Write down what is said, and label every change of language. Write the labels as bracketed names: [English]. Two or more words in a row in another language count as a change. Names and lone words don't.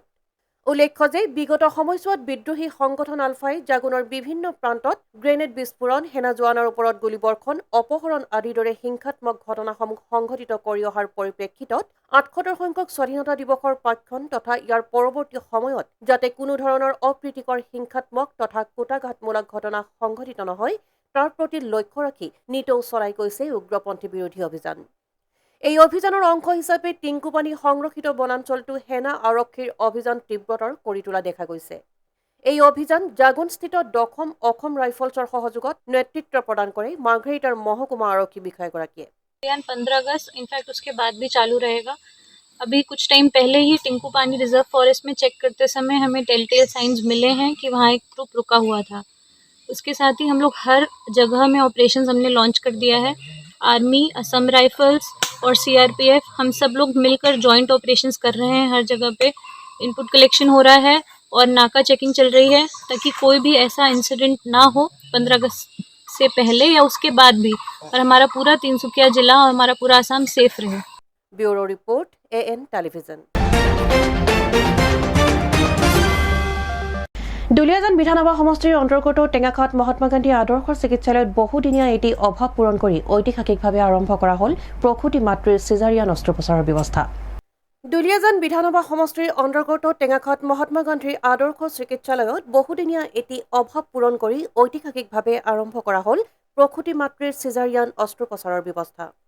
[Assamese] উল্লেখ্য যে বিগত সময়ছোৱাত বিদ্ৰোহী সংগঠন আলফাই জাগোনৰ বিভিন্ন প্ৰান্তত গ্ৰেনেড বিস্ফোৰণ, সেনা জোৱানৰ ওপৰত গুলীবৰ্ষণ, অপহৰণ আদিৰ দৰে হিংসাত্মক ঘটনাসমূহ সংঘটিত কৰি অহাৰ পৰিপ্ৰেক্ষিতত ৭৮ সংখ্যক স্বাধীনতা দিৱসৰ প্ৰাক্ষণ তথা ইয়াৰ পৰৱৰ্তী সময়ত যাতে কোনো ধৰণৰ অপ্ৰীতিকৰ হিংসাত্মক তথা কুটাঘাতমূলক ঘটনা সংঘটিত নহয়, তাৰ প্ৰতি লক্ষ্য ৰাখি নিতৌ চলাই গৈছে উগ্ৰপন্থী বিৰোধী অভিযান। এই অভিযানৰ অংশ হিচাপে টিংকুপানী সংৰক্ষিত বনাঞ্চলটো সেনা আৰক্ষীৰ অভিযান তীব্ৰতৰ কৰি তোলা দেখা গৈছে। এই অভিযান জাগোনস্থিত ১০ম অসম ৰাইফলছৰ সহযোগত নেতৃত্ব প্ৰদান কৰে মাৰ্ঘেৰিটাৰ মহকুমা আৰক্ষী বিষয়াগৰাকীয়ে। [Hindi] 15 अगस्त इनफैक्ट उसके बाद भी चालू रहेगा। अभी कुछ टाइम पहले ही टिंकुपानी रिजर्व फॉरेस्ट में चेक करते समय हमें [English] telltale signs [Hindi] मिले हैं कि वहाँ एक ग्रुप रुका हुआ था। उसके साथ ही हम लोग हर जगह में ऑपरेशंस हमने लॉन्च कर दिया है। आर्मी, असम राइफल्स और CRPF हम सब लोग मिलकर [English] joint operations [Hindi] कर रहे हैं। हर जगह पे [English] input collection [Hindi] हो रहा है और नाका चेकिंग चल रही है ताकि कोई भी ऐसा इंसिडेंट ना हो 15 अगस्त से पहले या उसके बाद भी, और हमारा पूरा तिनसुकिया जिला और हमारा पूरा आसाम सेफ रहे। [English] bureau report, [Hindi] AN टेलीविजन। [Assamese] দুলিয়াজান বিধানসভা সমষ্টিৰ অন্তৰ্গত টেঙাখাত মহাত্মা গান্ধী আদৰ্শ চিকিৎসালয়ত বহুদিনীয়া এটি অভাৱ পূৰণ কৰি ঐতিহাসিকভাৱে আৰম্ভ কৰা হ'ল প্ৰসূতি মাতৃৰ চিজাৰিয়ান অস্ত্ৰোপচাৰৰ ব্যৱস্থা। দুলিয়াজান বিধানসভা সমষ্টিৰ অন্তৰ্গত টেঙাখাত মহাত্মা গান্ধীৰ আদৰ্শ চিকিৎসালয়ত বহুদিনীয়া এটি অভাৱ পূৰণ কৰি ঐতিহাসিকভাৱে আৰম্ভ কৰা হ'ল প্ৰসূতি মাতৃৰ চিজাৰিয়ান অস্ত্ৰোপচাৰৰ ব্যৱস্থা।